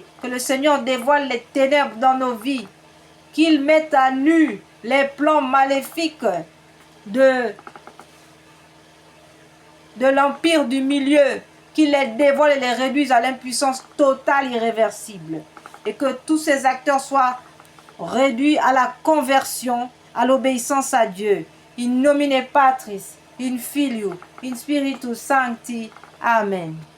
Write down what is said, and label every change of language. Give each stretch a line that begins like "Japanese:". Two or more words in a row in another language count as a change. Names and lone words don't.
French: Que le Seigneur dévoile les ténèbres dans nos vies, qu'il mette à nu les plans maléfiques de l'empire du milieu, qu'il les dévoile et les réduise à l'impuissance totale irréversible. Et que tous ces acteurs soient réduits à la conversion, à l'obéissance à Dieu.
Latin: In nomine Patris, in Filio, in Spiritus Sancti. Amen.